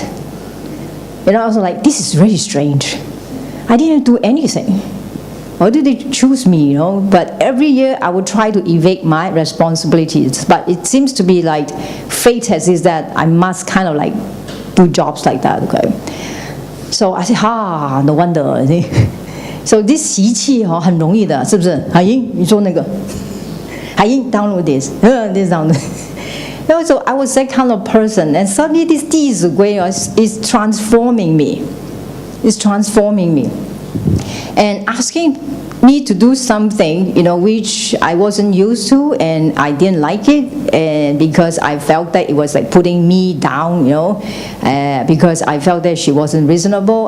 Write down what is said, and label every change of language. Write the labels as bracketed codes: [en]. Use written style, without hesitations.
[en] I was like, this is really strange. I didn't do anything. Why did they choose me, But every year I would try to evade my responsibilities. But it seems to be like fate has is that I must kind of like do jobs like that, okay? So I said, no wonder. So this [zh] 习气很容易的，是不是？海英，你做那个。海英 [en] download this, this download. So I was that kind of person, and suddenly this 弟子规 is transforming me. It's transforming me. And asking me to do something, which I wasn't used to, and I didn't like it, and because I felt that it was like putting me down, because I felt that she wasn't reasonable.